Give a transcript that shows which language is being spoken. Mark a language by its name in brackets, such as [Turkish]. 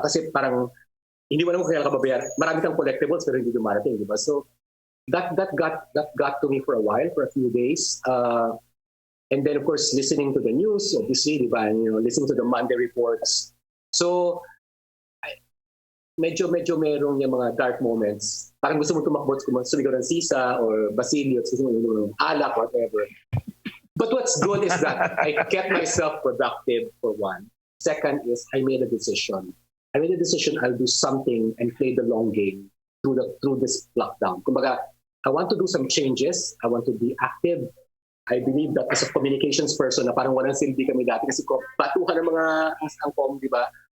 [Filipino] Kasi parang, hindi mo naman kailangan ka babayaran. Marami kang collectibles pero hindi dumarating, di ba? [English] So, that got to me for a while, for a few days. And then, of course, listening to the news, obviously, di ba? And, listening to the Monday reports. [Filipino] So, medyo merong yung mga dark moments. Parang gusto mo tumakbo, sumigaw ng sisa or basilio, gusto mo ng alak, whatever. [English] But what's good is that I kept myself productive for one. Second is I made a decision. I'll do something and play the long game through this lockdown. Kumbaga, I want to do some changes. I want to be active. I believe that as a communications person [Filipino] na parang walang silbi kami dati kasi batuhan ng mga angkom, [English] di ba?